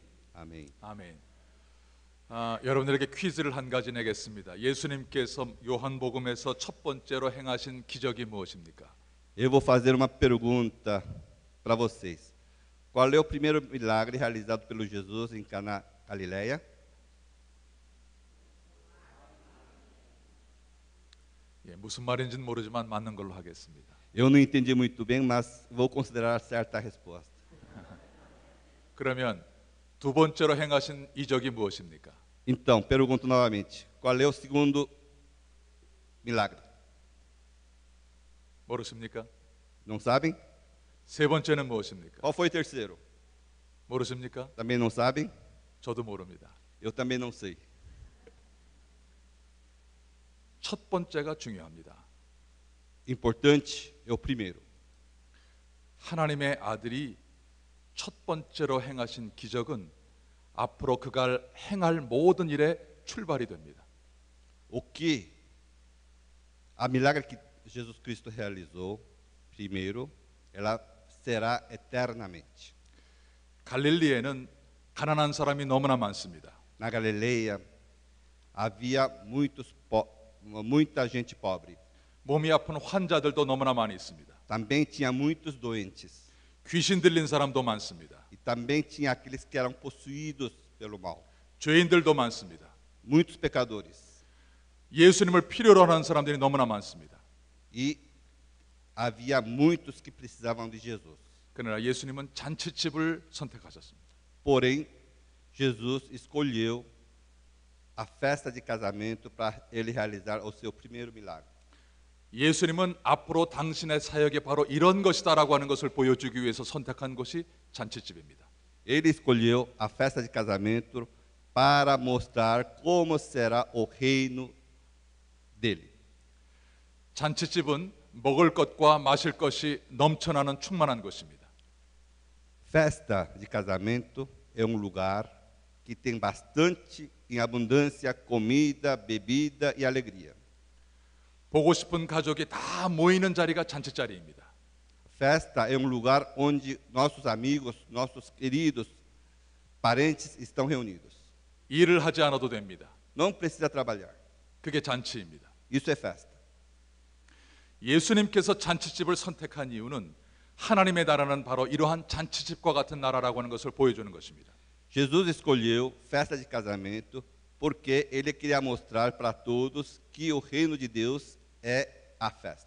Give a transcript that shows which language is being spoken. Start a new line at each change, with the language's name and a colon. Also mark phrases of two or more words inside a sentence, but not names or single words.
Portuguese: Amém.
Korean: 아멘. 여러분들에게 퀴즈를 한 가지 내겠습니다. 예수님께서 요한복음에서 첫 번째로 행하신 기적이 무엇입니까?
Portuguese: Eu vou fazer uma pergunta para vocês. Qual é o primeiro milagre realizado pelo Jesus em Caná, Galileia?
Korean: 무슨 말인지는 모르지만 맞는 걸로 하겠습니다.
Portuguese: Eu não entendi muito bem, mas vou considerar certa a resposta.
Korean: 그러면 두 번째로 행하신 이적이 무엇입니까?
Portuguese: Então, pergunto novamente. Qual é o segundo milagre?
Korean: 모르십니까?
Portuguese: Não sabem?
Korean: 세 번째는 무엇입니까?
Portuguese: Qual foi o terceiro?
Korean: 모르십니까?
Portuguese: Também não sabem?
Korean: 저도 모릅니다.
Portuguese: Eu também não sei.
Korean: 첫 번째가 중요합니다.
Portuguese: Importante é o primeiro.
Korean: 하나님의 아들이 첫 번째로 행하신 기적은 앞으로 그가 행할 모든 일의 출발이 됩니다.
Portuguese: O que a milagre que Jesus Cristo realizou, primeiro, ela será eternamente.
Korean: 갈릴리에는 가난한 사람이 너무나 많습니다.
Portuguese: Na Galileia havia muita gente pobre.
Korean: 몸이 아픈 환자들도 너무나 많이 있습니다.
Portuguese: Também tinha muitos doentes.
Korean: 귀신 들린 사람도 많습니다.
Portuguese: E também tinha aqueles que eram possuídos pelo mal.
Korean: 죄인들도 많습니다.
Portuguese: Muitos pecadores.
Korean: 예수님을 필요로 하는 사람들이 너무나 많습니다.
Portuguese: E havia muitos que precisavam de Jesus.
Korean: 그러나 예수님은 잔치집을 선택하셨습니다.
Portuguese: Porém, Jesus escolheu a festa de casamento para ele realizar o seu primeiro milagre.
Korean: 예수님은 앞으로 당신의 사역이 바로 이런 것이다라고 하는 것을 보여주기 위해서 선택한 것이 잔치집입니다.
Portuguese: Ele escolheu a festa de casamento para mostrar como será o reino dele.
Korean: 잔치집은 먹을 것과 마실 것이 넘쳐나는 충만한 것입니다.
Portuguese: Festa de casamento é um lugar que tem bastante, em abundância, comida, bebida e alegria.
Korean: 보고 싶은 가족이 다 모이는 자리가 잔치자리입니다.
Portuguese: Festa é um lugar onde nossos amigos, nossos queridos, parentes estão reunidos.
Korean: 일을 하지 않아도 됩니다.
Portuguese: Não precisa trabalhar.
Korean: 그게 잔치입니다.
Portuguese: Isso é festa.
Korean: 예수님께서 잔치집을 선택한 이유는 하나님의 나라는 바로 이러한 잔치집과 같은 나라라고 하는 것을 보여주는 것입니다.
Portuguese: Jesus escolheu festa de casamento porque ele queria mostrar para todos que o reino de Deus é a festa.